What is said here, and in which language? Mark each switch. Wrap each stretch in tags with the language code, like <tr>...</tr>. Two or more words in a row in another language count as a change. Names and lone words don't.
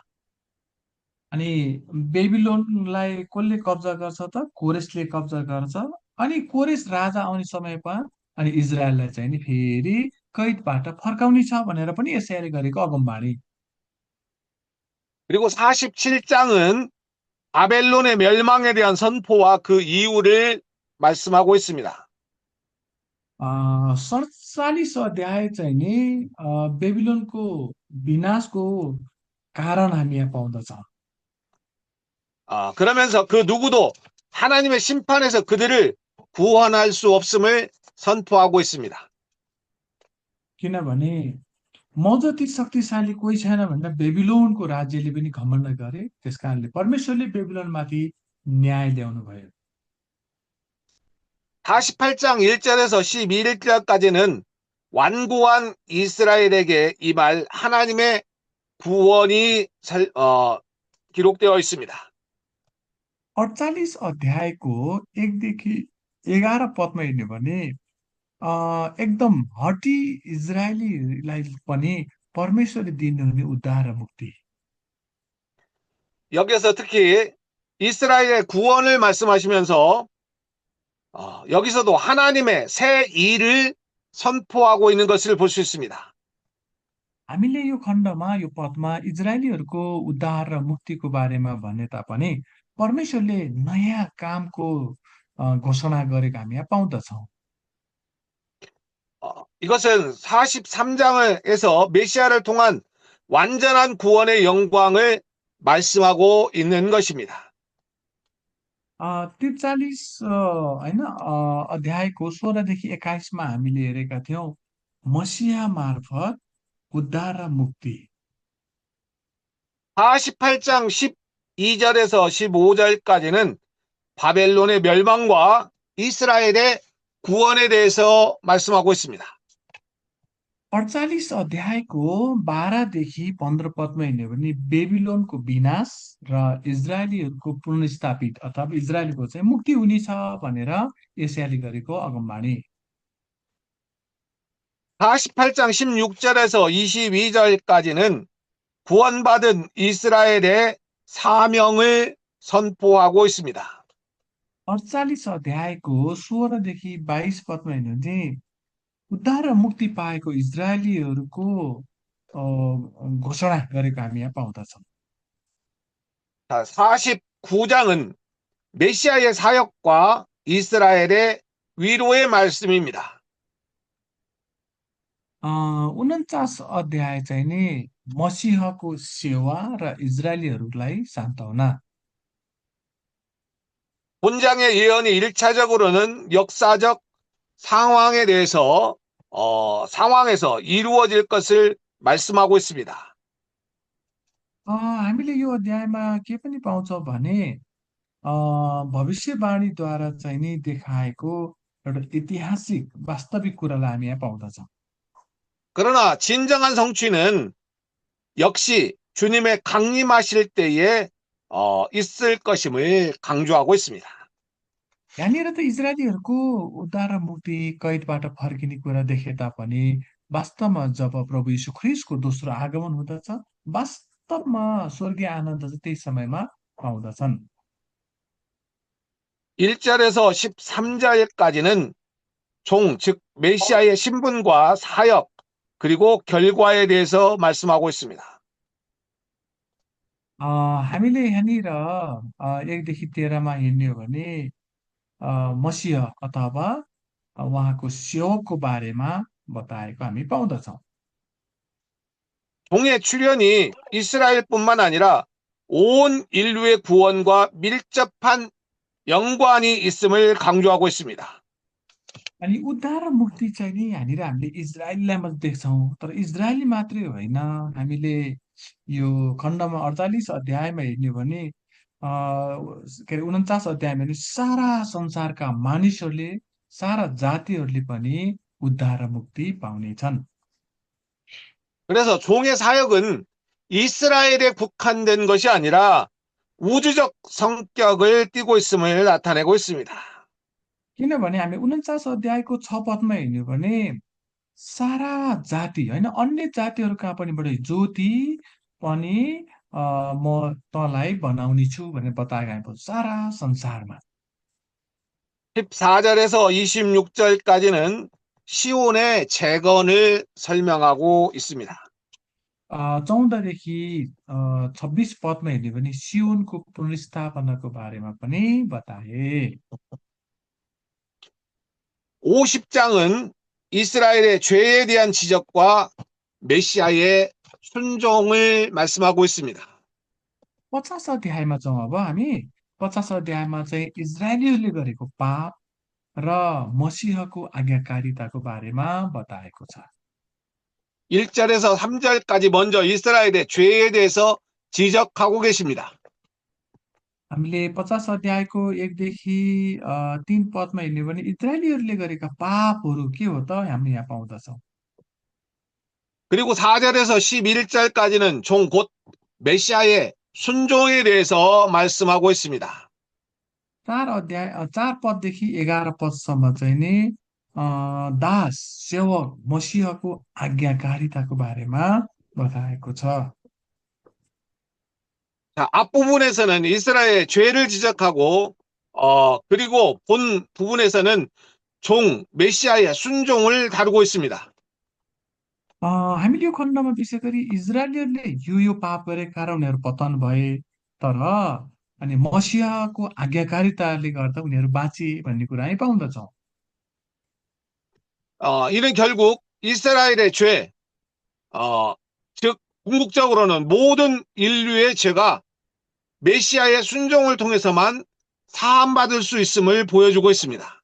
<ne>अनि बेबिलोनलाई कसले कब्जा गर्छ त कोरेसले कब्जा गर्छ। अनि कोरेस राजा आउने समयमा अनि इजरायललाई चाहिँ नि फेरि कैदबाट फर्काउने छ भनेर पनि यशायाले गरेको अगमबाणी।</ne> <ko>그리고 47장은 바벨론의 멸망에 대한 선포와 그 이유를 말씀하고 있습니다.</ko> <ne>47 अध्याय चाहिँ नि बेबिलोनको विनाशको कारण हामी यहाँ पाउँदछौँ।</ne> <ko>그러면서 그 누구도 하나님의 심판에서 그들을 구원할 수 없음을 선포하고 있습니다.</ko> <ne>किनभने म जति शक्तिशाली कोही छैन भनेर बेबिलोनको राज्यले पनि घमण्ड गरे, त्यस कारणले परमेश्वरले बेबिलोनमाथि न्याय ल्याउनु भयो।</ne> <ko>48장 1절에서 11절까지는 완고한 이스라엘에게 임할 하나님의 구원이 기록되어 있습니다.</ko> <ne>48 अध्यायको 1 देखि 11 पदमा हेर्ने भने एकदम हटी इजरायलीलाई पनि परमेश्वरले दिनुहुने उद्धार र मुक्ति।</ne> <ko>여기서 특히 이스라엘의 구원을 말씀하시면서 여기서도 하나님의 새 일을 선포하고 있는 것을 볼 수 있습니다.</ko> <ne>हामीले यो खण्डमा यो पदमा इजरायलीहरूको उद्धार र मुक्तिको बारेमा भने तापनि परमेश्वरले नयाँ कामको घोषणा गरेको हामी यहाँ पाउँदछौँ।</ne> <ko>이것은 43장에서 메시아를 통한 완전한 구원의 영광을 말씀하고 있는 것입니다.</ko> <ne>43 होइन अध्यायको 16 देखि 21मा हामीले हेरेका थियौँ मसिहा मार्फत उद्धार र मुक्ति।</ne> <ko>48장 12절에서 15절까지는 바벨론의 멸망과 이스라엘의 구원에 대해서 말씀하고 있습니다.</ko> <ne>48 अध्यायको 12 देखि 15 पदमा हेर्ने हो भने बेबिलोनको विनाश र इजरायलीहरूको पुनर्स्थापित अथवा इजरायलको चाहिँ मुक्ति हुनेछ भनेर यशायाले गरेको अगमबाणी।</ne> <ko>48장 16절에서 22절까지는 구원받은 이스라엘의 사명을 선포하고 있습니다.</ko> <ne>48 अध्यायको 16 देखि 22 पदमा हेर्ने हो भने उद्धार र मुक्ति पाएको इजरायलीहरूको घोषणा गरेको हामी यहाँ पाउँदछौँ।</ne> <ko>49장은 메시아의 사역과 이스라엘의 위로의 말씀입니다.</ko> <ne>49 अध्याय चाहिँ नि मसीहको सेवा र इजरायलीहरूलाई सान्त्वना।</ne> <ko>본장의 예언이 1차적으로는 역사적 상황에 대해서 상황에서 이루어질 것을 말씀하고 있습니다.</ko> <ne>हामीले यो अध्यायमा के पनि पाउँछौँ भने भविष्यवाणीद्वारा चाहिँ नि देखाएको एउटा ऐतिहासिक वास्तविक कुरालाई हामी यहाँ पाउँदछौँ।</ne> <ko>그러나 진정한 성취는 역시 주님의 강림하실 때에 있을 것임을 강조하고 있습니다.</ko> <ne>यहाँनिर त इजरायलीहरूको उद्धार र मुक्ति कैदबाट फर्किने कुरा देखे तापनि वास्तवमा जब प्रभु यीशु ख्रिस्टको दोस्रो आगमन हुँदछ वास्तवमा स्वर्गीय आनन्द चाहिँ त्यही समयमा पाउँदछन्।</ne> <ko>1절에서 13절까지는 즉 메시아의 신분과 사역 그리고 결과에 대해서 말씀하고 있습니다.</ko> <ne>हामीले यहाँनिर 1देखि 13मा हेर्ने हो भने मसीह अथवा उहाँको सेवकको बारेमा बताएको हामी पाउँदछौँ।</ne> <ko>종의 출현이 이스라엘뿐만 아니라 온 인류의 구원과 밀접한 연관이 있음을 강조하고 있습니다.</ko> <ne>अनि उद्धार र मुक्ति चाहिँ नि यहाँनिर हामीले इजरायलीलाई मात्रै देख्छौँ तर इजरायली मात्रै होइन हामीले यो खण्डमा 48 अध्यायमा हेर्ने हो भने के अरे 49 अध्यायमा हेर्ने सारा संसारका मानिसहरूले सारा जातिहरूले पनि उद्धार र मुक्ति पाउनेछन्।</ne> <ko>그래서 종의 사역은 이스라엘에 국한된 것이 아니라 우주적 성격을 띠고 있음을 나타내고 있습니다.</ko> <ne>किनभने हामी 49 अध्यायको 6 पदमा हेर्ने हो भने सारा जाति होइन अन्य जातिहरू कहाँ पनिबाट ज्योति पनि म तँलाई बनाउने छु भनेर बताएको हामी पाउँछौँ सारा संसारमा।</ne> <ko>14절에서 26절까지는 시온의 재건을 설명하고 있습니다.</ko> <ne>14देखि 26 पदमा हेर्ने हो भने सियोनको पुनर्स्थापनाको बारेमा पनि बताए।</ne> <ko>50장은 이스라엘의 죄에 대한 지적과 메시아의 순종을 말씀하고 있습니다.</ko> <ne>50 अध्यायमा जाउँ अब हामी 50 अध्यायमा चाहिँ इजरायलीहरूले गरेको पाप र मसीहको आज्ञाकारिताको बारेमा बताएको छ।</ne> <ko>1절에서 3절까지 먼저 이스라엘의 죄에 대해서 지적하고 계십니다.</ko> <ne>हामीले 50 अध्यायको 1देखि 3 पदमा हेर्ने हो भने इजरायलीहरूले गरेका पापहरू के हो त हामी यहाँ पाउँदछौँ।</ne> <ko>그리고 4절에서 11절까지는 종 곧 메시아의 순종에 대해서 말씀하고 있습니다.</ko> <ne>4 पददेखि 11 पदसम्म चाहिँ नि दास सेवक मसीहको आज्ञाकारिताको बारेमा बताएको छ।</ne> <ko>자, 앞부분에서는 이스라엘의 죄를 지적하고 그리고 본 부분에서는 종 메시아의 순종을 다루고 있습니다.</ko> <ne>हामीले यो खण्डमा विशेष गरी इजरायलीहरूले यो पाप गरेका कारण उनीहरू पतन भए तर अनि मसीहको आज्ञाकारिताले गर्दा उनीहरू बाँचे भन्ने कुरा हामी पाउँदछौँ।</ne> <ko>이는 결국 이스라엘의 죄, 즉 궁극적으로는 모든 인류의 죄가 메시아의 순종을 통해서만 사함받을 수 있음을 보여주고 있습니다.</ko>